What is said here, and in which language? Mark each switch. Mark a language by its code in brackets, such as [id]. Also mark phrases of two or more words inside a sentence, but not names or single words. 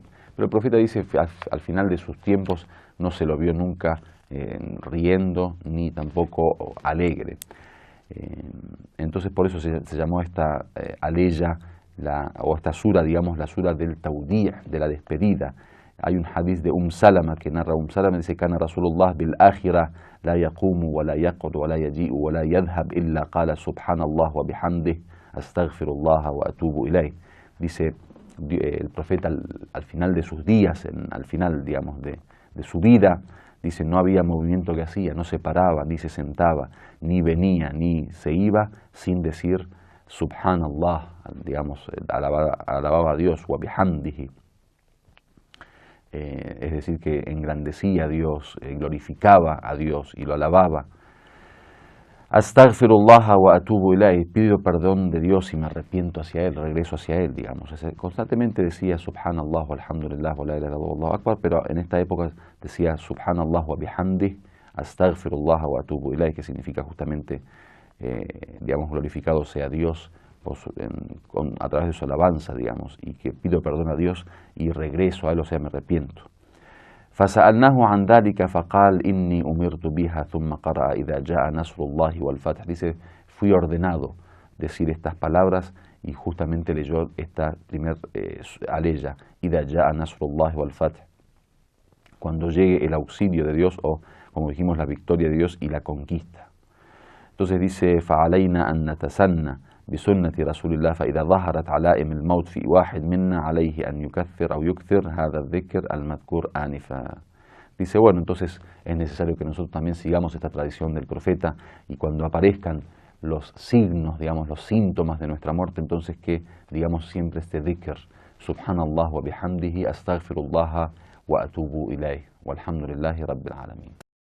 [es] Pero el profeta dice, al final de sus tiempos no se lo vio nunca riendo ni tampoco alegre. Entonces por eso se llamó esta aleya, o esta sura, digamos, la sura del Tawdi', de la despedida. Hay un hadith de Salama que narra Salama, dice: [ar] "كان رسول الله بالآخرة لا يقوم ولا يقعد ولا يجيء ولا يذهب إلا قال سبحان الله وبحمده أستغفر الله وأتوب إليه". [es] Dice el profeta al final de sus días, al final, digamos, de su vida, dice, no había movimiento que hacía, no se paraba, ni se sentaba, ni venía, ni se iba sin decir subhanallah, digamos, alababa a Dios, [ar] وبحمده, [es] es decir, que engrandecía a Dios, glorificaba a Dios y lo alababa. [ar] أستغفر الله وأتوب إليه, [es] pido perdón de Dios y me arrepiento hacia Él, regreso hacia Él, digamos. Constantemente decía [ar] سبحان الله والحمد لله ولا إله إلا الله والله أكبر, [es] pero en esta época decía [ar] سبحان الله وبحمده، أستغفر الله وأتوب إليه, [es] que significa justamente, digamos, glorificado sea Dios a través de su alabanza, digamos, y que pido perdón a Dios y regreso a Él, o sea, me arrepiento. [ar] فسألناه عن ذلك فقال إني أمرت بها ثم قرأ إذا جاء نصر الله والفتح. [es] Dice, fui ordenado decir estas palabras y justamente leyó esta primer aleya, [ar] إذا جاء نصر الله والفتح, [es] cuando llegue el auxilio de Dios, o como dijimos, la victoria de Dios y la conquista. Entonces dice: [ar] فعلينا أن نتسنى بسنة رسول الله فإذا ظهرت علائم الموت في واحد منا عليه أن يكثر أو يكثر هذا الذكر المذكور آنفا. [es] Dice, bueno, entonces es necesario que nosotros también sigamos esta tradición del profeta y cuando aparezcan los signos, digamos, los síntomas de nuestra muerte, entonces que digamos siempre este dhikr, [ar] سبحان الله وبحمده، أستغفر الله وأتوب إليه، والحمد لله رب العالمين.